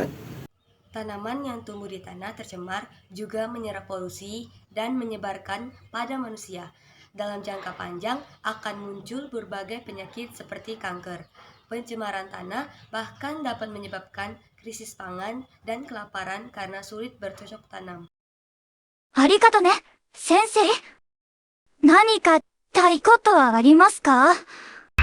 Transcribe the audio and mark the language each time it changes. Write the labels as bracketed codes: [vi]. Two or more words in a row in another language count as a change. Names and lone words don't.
[id] Tanaman yang tumbuh di tanah tercemar juga menyerap polusi dan menyebarkan pada manusia. Dalam jangka panjang akan muncul berbagai penyakit seperti kanker. Pencemaran tanah bahkan dapat menyebabkan krisis pangan dan kelaparan karena sulit bercocok tanam. [ja] ありがとね、先生。何か言いたいことはありますか?